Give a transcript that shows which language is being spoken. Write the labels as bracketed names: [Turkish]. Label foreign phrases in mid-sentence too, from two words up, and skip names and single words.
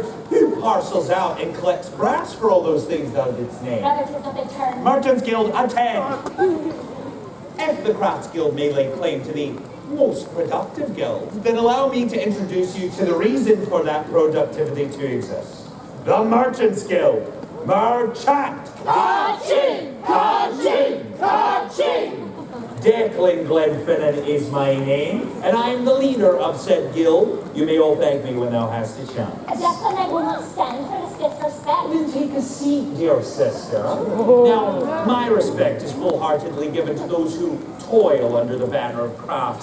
[English] Who parcels out and collects brass for all those things thou didst name? Brother, 'tis not thy turn. Merchants Guild, attend! If the Crafts Guild may lay claim to the most productive guild, then allow me to introduce you to the reason for that productivity to exist. The Merchants Guild. Merchant! Ka-ching! Ka-ching! Ka-ching! Declan Glenfinnan is my name, and I am the leader of said guild. You may all thank me when thou hast a chance. Declan, I will not stand for this disrespect. Then take a seat, dear sister. Now, my respect is full-heartedly given to those who toil under the banner of craft.